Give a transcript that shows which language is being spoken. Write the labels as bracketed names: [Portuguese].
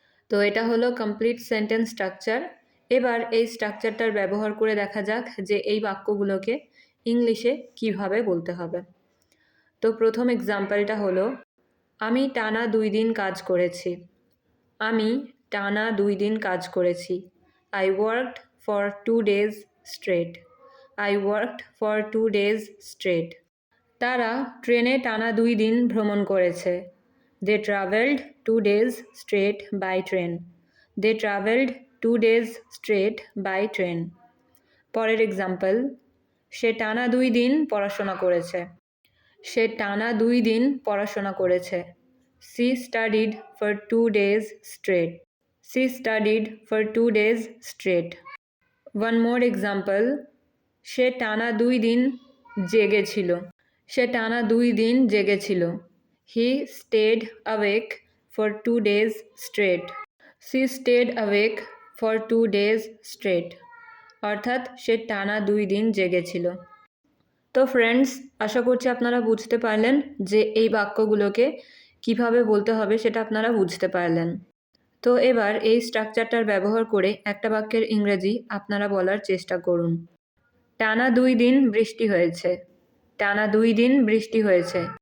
[Bangla] তো এটা হলো কমপ্লিট সেন্টেন্স স্ট্রাকচার। এবার এই স্ট্রাকচারটার ব্যবহার করে দেখা যাক যে এই বাক্যগুলোকে ইংলিশে কিভাবে বলতে হবে। তো প্রথম এক্সাম্পলটা হলো আমি টানা 2 দিন কাজ করেছি। আমি টানা 2 দিন কাজ করেছি। [English] I worked for 2 days straight। I worked for 2 days straight। [Bangla] তারা ট্রেনে টানা 2 দিন ভ্রমণ করেছে। [English] They traveled 2 days straight by train। They traveled 2 days straight by train। [Bangla] পরের এক্সাম্পল, সে টানা 2 দিন পড়াশোনা করেছে। সে টানা 2 দিন পড়াশোনা করেছে। [English] She studied for 2 days straight। She studied for 2 days straight। One more example, [Bangla] সে টানা 2 দিন জেগেছিল। সে টানা 2 দিন জেগেছিল। [English] He stayed awake for 2 days straight। She stayed awake for 2 days straight [Bangla] অর্থাৎ সে টানা 2 দিন জেগেছিল। তো ফ্রেন্ডস, আশা করছি আপনারা বুঝতে পারলেন যে এই বাক্যগুলোকে কিভাবে বলতে হবে সেটা আপনারা বুঝতে পারলেন। তো এবার এই স্ট্রাকচারটার ব্যবহার করে একটা বাক্যের ইংরেজি আপনারা বলার চেষ্টা করুন। টানা 2 দিন বৃষ্টি হয়েছে। টানা 2 দিন বৃষ্টি হয়েছে।